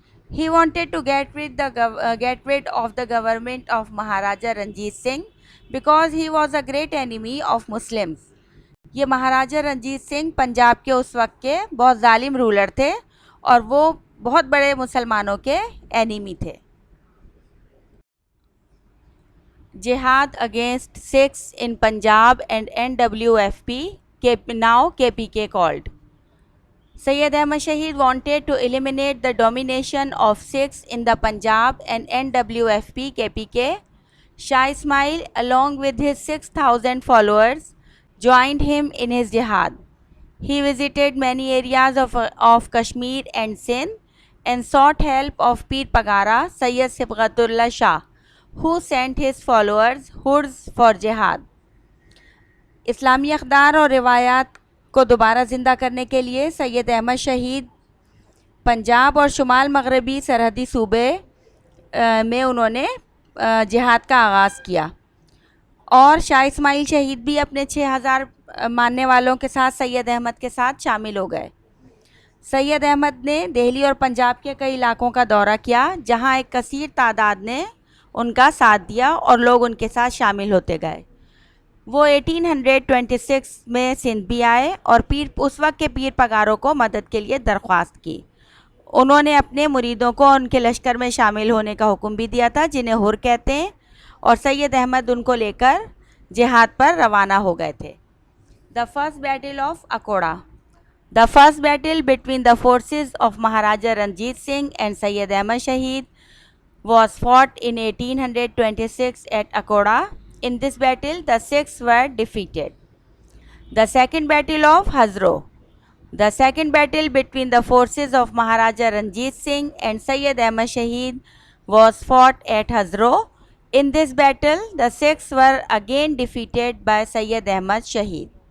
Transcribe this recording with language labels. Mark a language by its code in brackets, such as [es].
[en] He wanted to get rid of the government of Maharaja Ranjit Singh because he was a great enemy of Muslims. [hi] ये महाराजा रंजीत सिंह पंजाब के उस वक्त के बहुत जालिम रूलर थे और वो बहुत बड़े मुसलमानों के एनिमी थे. [en] Jihad against Sikhs in Punjab and NWFP, now KPK called. Sayyid Ahmad Shaheed wanted to eliminate the domination of Sikhs in the Punjab and NWFP KPK. Shah Ismail, along with his 6,000 followers, joined him in his jihad. He visited many areas of Kashmir and Sindh and sought help of Pir Pagara Sayyid Sibghatullah Shah, who sent his followers hurds for jihad. [hi] इस्लामी अक़दार और रिवायात को दोबारा ज़िंदा करने के लिए सैयद अहमद शहीद पंजाब और शुमाल मगरबी सरहदी सूबे में उन्होंने जिहाद का आगाज़ किया और शाह इस्माइल शहीद भी अपने 6,000 मानने वालों के साथ सैयद अहमद के साथ शामिल हो गए. सैयद अहमद ने दिल्ली और पंजाब के कई इलाकों का दौरा किया जहां एक कसीर तादाद ने उनका साथ दिया और लोग उनके साथ शामिल होते गए। वो 1826 में सिंध भी आए और उस वक्त के पीर पगारों को मदद के लिए दरख्वास्त की। उन्होंने अपने मुरीदों को उनके लश्कर में शामिल होने का हुक्म भी दिया था, जिन्हें हुर कहते हैं, और सैयद अहमद उनको लेकर जिहाद पर रवाना हो गए थे। [en] The first battle of Akora. The first battle between the forces of Maharaja Ranjit Singh and Sayyid Ahmad Shahid was fought in 1826 at Akoda. In this battle, the Sikhs were defeated. The second battle of Hazro. The second battle between the forces of Maharaja Ranjit Singh and Sayyid Ahmad Shahid was fought at Hazro. In this battle, the Sikhs were again defeated by Sayyid Ahmad Shahid.